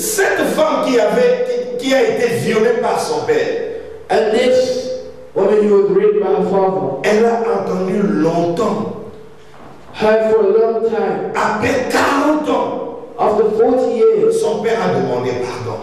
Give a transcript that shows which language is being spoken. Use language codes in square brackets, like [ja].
[fr] Cette femme qui a été violée par son père, [en] And this woman who was raped by her father, [fr] elle a entendu longtemps, [en] had for a long time, [fr] après 40 ans, [en] after 40 years, [fr] son père a demandé pardon.